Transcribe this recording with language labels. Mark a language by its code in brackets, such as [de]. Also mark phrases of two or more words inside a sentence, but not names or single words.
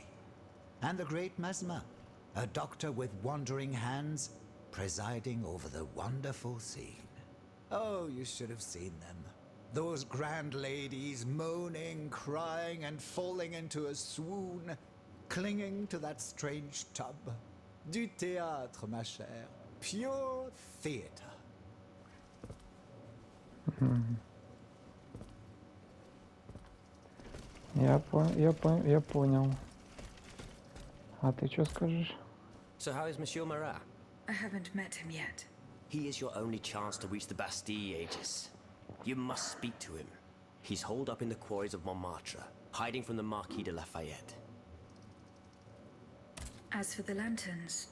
[en] And the great Mesmer, a doctor with wandering hands, presiding over the wonderful scene. Oh, you should have seen them. Those grand ladies moaning, crying, and falling into a swoon, clinging to that strange tub. [fr] Du théâtre, ma chère. [en] Pure theater. [ru] Я понял. А ты что скажешь? [en] So how is Monsieur Marat? I haven't met him yet. He is your only chance to reach the Bastille, Aegis. You must speak to him. He's holed up in the quarries of Montmartre, hiding from the Marquis de Lafayette. As for the lanterns...